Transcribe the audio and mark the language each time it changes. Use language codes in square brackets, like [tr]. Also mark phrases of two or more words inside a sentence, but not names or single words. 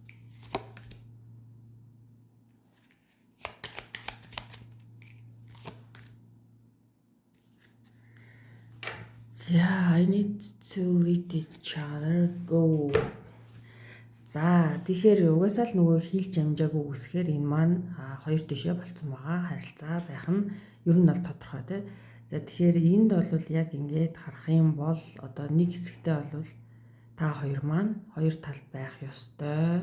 [en] За I need to let each other go. [mn] За тэгэхээр угаасаа л нөгөө хэлж амжаагүй үсгээр энэ маань хоёр тишээ болцсон байгаа. Харилцаа байх нь ер нь бол тодорхой тий. За тэгэхээр энд бол яг ингээд харах юм бол одоо нэг хэсэгтээ бол та хоёр маань хоёр талд байх ёстой.